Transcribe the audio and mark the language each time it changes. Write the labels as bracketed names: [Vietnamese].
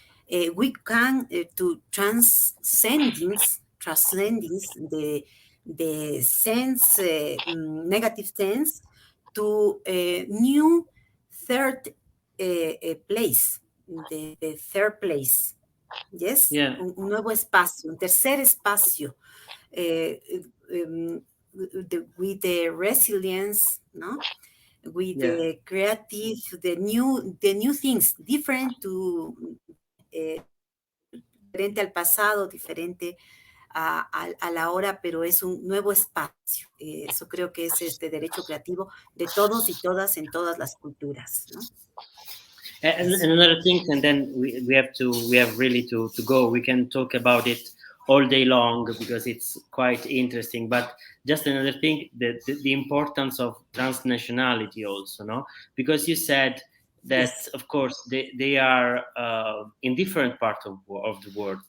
[English] We can to transcending the sense, negative sense, to a new third place, the third place. [Spanish] Yes, un nuevo espacio, un tercer espacio. [English] With the resilience, no, with the creative, the new things, different to [Spanish] diferente al pasado, diferente a la hora, pero es un nuevo espacio. Eso creo que es este derecho creativo de todos y todas en todas las culturas, ¿no? [English] And another thing, and then we have really to go. We can talk about it all day long because it's quite interesting. But just another thing, the importance of transnationality also, no? Because you said that, of course, they are in different parts of the world.